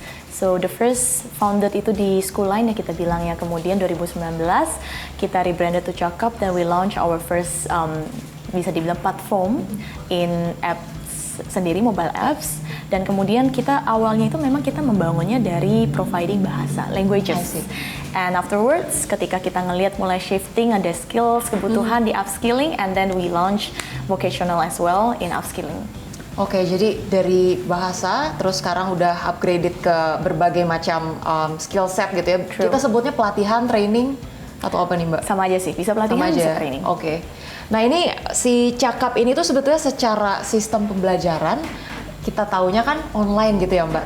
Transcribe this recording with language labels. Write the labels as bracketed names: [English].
[English] So the first founded [Indonesian] itu di [English] school line [Indonesian] ya kita bilang ya. Kemudian 2019 kita [English] rebranded to Cakap [Indonesian] dan [English] we launch our first [Indonesian] bisa dibilang [English] platform in apps [Indonesian] sendiri, [English] mobile apps. [Indonesian] Dan kemudian kita awalnya itu memang kita membangunnya dari providing bahasa, languages. [English] And afterwards, [Indonesian] ketika kita ngelihat mulai [English] shifting, [Indonesian] ada [English] skills, [Indonesian] kebutuhan di [English] upskilling, and then we launch vocational as well in upskilling. [Indonesian] Oke, jadi dari bahasa, terus sekarang udah upgraded ke berbagai macam skill set gitu ya. [English] True. [Indonesian] Kita sebutnya pelatihan, training, atau apa nih Mbak? Sama aja sih, bisa pelatihan, Sama aja. bisa training. Oke. Nah ini si Cakap ini tuh sebetulnya secara sistem pembelajaran, kita taunya kan online gitu ya Mbak.